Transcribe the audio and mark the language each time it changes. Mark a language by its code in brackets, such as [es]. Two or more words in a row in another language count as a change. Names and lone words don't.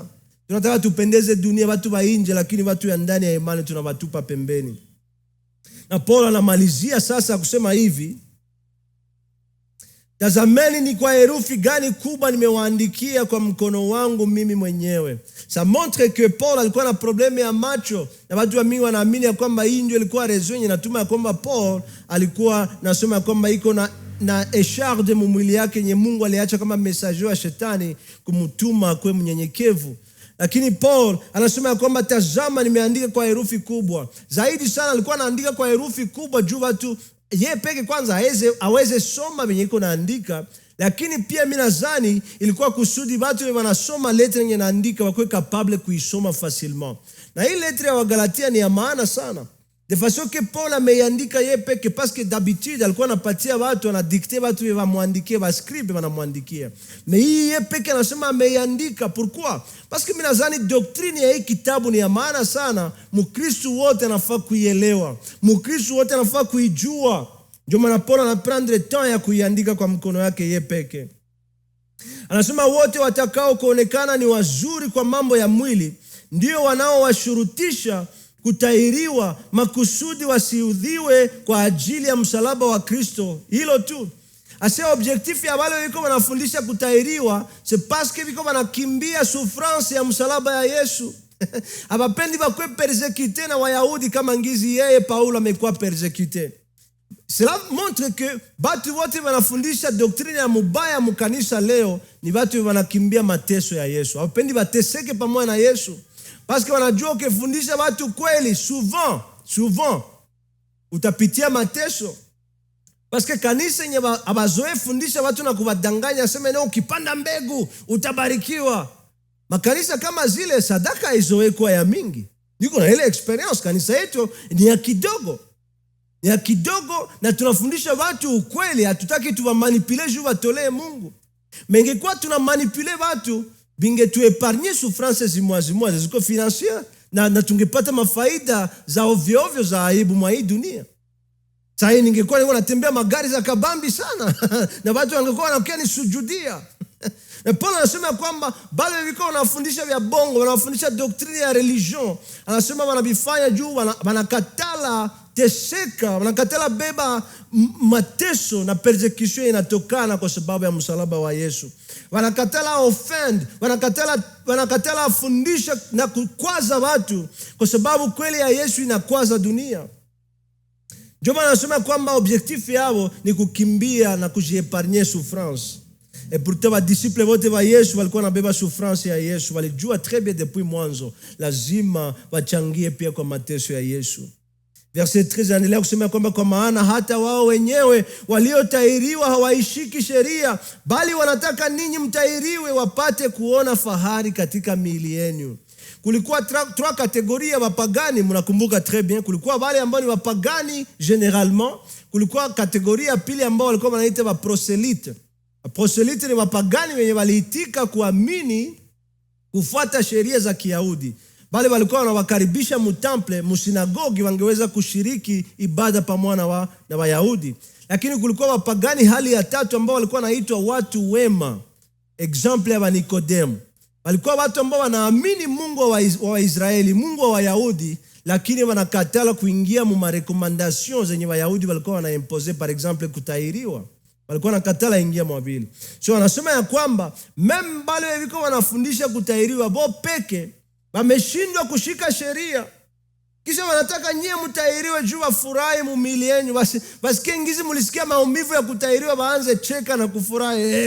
[sw] Tunataka tupendeze dunia, watu wa nje, lakini watu ya ndani ya imani tunawatupa pembeni. Na Paulo anamalizia sasa kusema hivi: tazameni ni kwa herufi gani kubwa nimewaandikia kwa mkono wangu mimi mwenyewe. [fr] Ça montre que [sw] Paul alikuwa na probleme ya macho, na watu wa mingi wanaamini ya kwamba hii ndio ilikuwa raison yenye natuma ya kwamba Paul alikuwa nasema ya kwamba iko na echarde mwili yake yenye Mungu aliacha kama messager wa shetani kumtuma kwa mnyenyekevu. Lakini Paul anasema ya kwamba tazama nimeandika kwa herufi kubwa. Zaidi sana alikuwa anaandika kwa herufi kubwa juu watu yeye peke kwanza aweze soma venye iko naandika, lakini pia mimi nadhani ilikuwa kusudi watu wanasoma letre yenye naandika wakuwe capable kuisoma facilement. Na hii letre ya Wagalatia ni ya maana sana. [fr] De façon que [sw] Paul ameiandika yeye peke, [fr] parce que d'habitude [sw] alikuwa anapatia watu, anadicter watu wamwandikie, wascribe wanamwandikia. Mais hii yeye peke anasema ameiandika. [fr] Pourquoi? Parce que [sw] mimi nadhani doctrine ya hii kitabu ni ya maana sana. Mkristo wote anafaa kuielewa, Mkristo wote anafaa kuijua. Ndio maana Paul anaprendre temps ya kuiandika kwa mkono wake yeye peke. Anasema wote watakao kuonekana ni wazuri kwa mambo ya mwili ndio wanaowashurutisha kutahiriwa, makusudi wasiudhiwe kwa ajili ya msalaba wa Kristo. Hilo tu. Asa objectif ya wale wiko wanafundisha kutahiriwa, [fr] c'est parce que [sw] wiko wanakimbia souffrance ya msalaba ya Yesu. Abapendi bakwe persécuté na Wayahudi kama ngizi yeye Paulo amekuwa persécuté. [fr] Cela montre que [sw] batu wote wanafundisha doctrine ya mubaya mkanisa leo ni watu wanakimbia mateso ya Yesu. Abapendi bateseke pamoja na Yesu. [fr] Parce que [sw] wanajua ukifundisha watu kweli, souvent utapitia mateso. [fr] Parce que [sw] kanisa yenye abazoe fundisha watu na kuwadanganya, sema leo ukipanda mbegu utabarikiwa. Makanisa kama zile sadaka izoe kwa ya mingi. Niko na ile experience, kanisa yetu ni ya kidogo. Ni ya kidogo na tunafundisha watu ukweli, hatutaki tuwamanipule juu watolee Mungu. Mengekuwa tunamanipule watu, binge tu [fr] épargner souffrance [sw] zimwa ziko financière na tungepata mafaida za ovyo ovyo za aibu mwa hii dunia. Sasa ningekuwa natembea magari za kabambi sana na watu wangekuwa wanakia ni sujudia. Na Paulo anasema kwamba bale viko wanafundisha vya bongo, wanafundisha doktrine ya religion, anasema wanabifanya juu wanakatala teseka, wanakatala beba mateso na persecution inatokana kwa sababu ya msalaba wa Yesu. Wanakatala offend, wanakatala fundisha na kukwaza watu kwa sababu kweli ya Yesu inakwaza dunia. Ndio maana anasema kwamba objectif yao ni kukimbia na kujiepargne souffrance. [fr] Et pourtant [sw] ba disciple wote wa Yesu walikuwa wanabeba souffrance ya Yesu, walijua [fr] très bien depuis [sw] mwanzo lazima wachangie pia kwa mateso ya Yesu. Verset 13 anaendelea kusema kwamba kwa maana hata wao wenyewe waliotahiriwa hawaishiki sheria, bali wanataka ninyi mtahiriwe wapate kuona fahari katika miili yenu. Kulikuwa [fr] trois catégories [sw] ya wapagani, mnakumbuka [fr] très bien. [sw] Kulikuwa wale ambao ni wapagani généralement, kulikuwa kategoria ya pili ambao walikuwa wanaita wa proselyte. Proselyte ni wapagani wenye waliitika kuamini kufuata sheria za Kiyahudi. Bali walikuwa wanawakaribisha mutemple, musinagogi, wangeweza kushiriki ibada pamoja na Wayahudi. Lakini kulikuwa wapagani hali ya tatu ambao walikuwa wanaitwa watu wema. Example ya Nikodemu. Walikuwa watu ambao wanaamini Mungu wa Israeli, Mungu wa Wayahudi, lakini wanakatala kuingia mu marekomandasyon zenye Wayahudi walikuwa wanaimpose, [fr] par exemple kutahiriwa. [sw] Walikuwa nakatala ingia mwabili. So wanasema ya kwamba meme bale wiko wanafundisha kutahiriwa bo peke wameshindwa kushika sheria, kisha wanataka nyie mtahiriwe juu wafurahi mumili yenu. Basi ngizi mulisikia maumivu ya kutahiriwa waanze cheka na kufurahi.